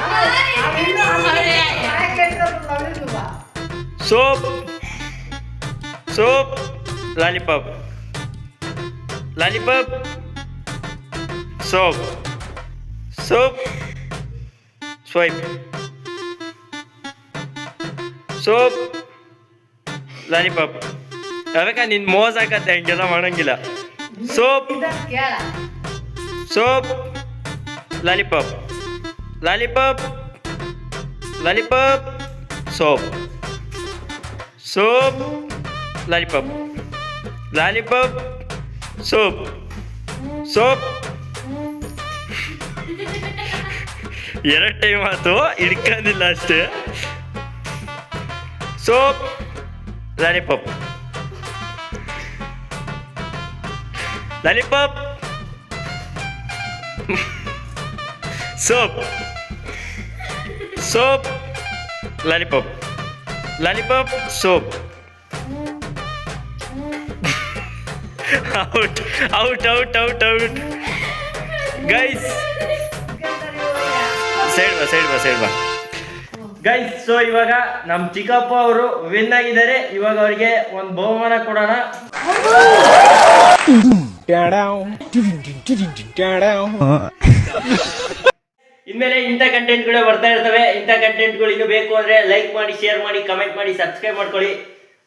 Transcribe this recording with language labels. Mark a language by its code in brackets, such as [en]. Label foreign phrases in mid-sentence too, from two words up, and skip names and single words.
[en] Soap, soap, lollipop, lollipop, soap, soap, swipe, soap, lollipop. [kn] ಅದಕ್ಕೆ ನಿನ್ನ ಮೋಸ ಆಗತ್ತೆ, ಹಂಗೆಲ್ಲ ಮಾಡಂಗಿಲ್ಲ. [en] soap, soap, lollipop, lollipop, lollipop, soap, soap, lollipop, lollipop, soap, soap. [kn] 2 ಟೈಮ್ ಆಯ್ತು, ಹಿಡ್ಕೊಂಡಿಲ್ಲ ಅಷ್ಟೇ. [en] soap, lollipop, lollipop, soap, soap, lollipop, lollipop, soap. Out. Guys, side ba. guys so [kn] ಇವಾಗ ನಮ್ಮ ಚಿಕ್ಕಪ್ಪ ಅವರು ವಿನ್ ಆಗಿದ್ದಾರೆ. ಇವಾಗ ಅವರಿಗೆ ಒಂದು ಬಹುಮಾನ ಕೊಡೋಣ. ಇನ್ಮೇಲೆ ಇಂಥ ಕಂಟೆಂಟ್ಗಳೇ ಬರ್ತಾ ಇರ್ತವೆ. ಇಂಥ ಕಂಟೆಂಟ್ಗಳು ಇನ್ನೂ ಬೇಕು ಅಂದ್ರೆ ಲೈಕ್ ಮಾಡಿ, ಶೇರ್ ಮಾಡಿ, ಕಮೆಂಟ್ ಮಾಡಿ, ಸಬ್ಸ್ಕ್ರೈಬ್ ಮಾಡ್ಕೊಳ್ಳಿ.